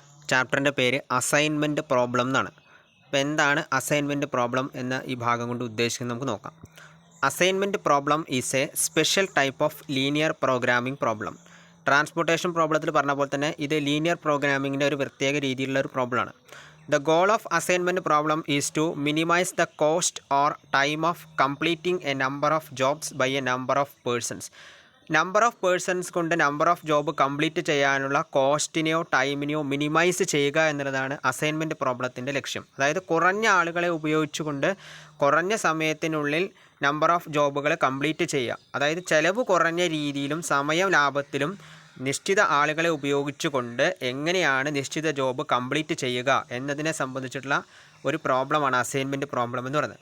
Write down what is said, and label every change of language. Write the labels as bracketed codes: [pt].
[ml] ചാപ്റ്ററിൻ്റെ പേര് assignment problem എന്നാണ്. അപ്പോൾ എന്താണ് അസൈൻമെൻറ്റ് പ്രോബ്ലം എന്ന ഈ ഭാഗം കൊണ്ട് ഉദ്ദേശിക്കുന്നത് നമുക്ക് നോക്കാം. [en] Assignment problem is a special type of linear programming problem. [ml] Transportation പ്രോബ്ലത്തിൽ പറഞ്ഞ പോലെ തന്നെ ഇത് ലീനിയർ പ്രോഗ്രാമിങ്ങിൻ്റെ ഒരു പ്രത്യേക രീതിയിലുള്ള ഒരു പ്രോബ്ലമാണ്. [en] The goal of assignment problem is to minimize the cost or time of completing a number of jobs by a number of persons. [ml] Number of persons കൊണ്ട് നമ്പർ ഓഫ് ജോബ് കംപ്ലീറ്റ് ചെയ്യാനുള്ള കോസ്റ്റിനെയോ ടൈമിനെയോ minimise ചെയ്യുക എന്നുള്ളതാണ് assignment പ്രോബ്ലത്തിൻ്റെ ലക്ഷ്യം. അതായത് കുറഞ്ഞ ആളുകളെ ഉപയോഗിച്ചുകൊണ്ട് കുറഞ്ഞ സമയത്തിനുള്ളിൽ നമ്പർ ഓഫ് ജോബുകൾ കംപ്ലീറ്റ് ചെയ്യുക. അതായത് ചിലവ് കുറഞ്ഞ രീതിയിലും സമയം ലാഭത്തിലും നിശ്ചിത ആളുകളെ ഉപയോഗിച്ചുകൊണ്ട് എങ്ങനെയാണ് നിശ്ചിത ജോബ് കംപ്ലീറ്റ് ചെയ്യുക എന്നതിനെ സംബന്ധിച്ചിട്ടുള്ള ഒരു പ്രോബ്ലമാണ് അസൈൻമെൻറ്റ് പ്രോബ്ലം എന്ന് പറയുന്നത്.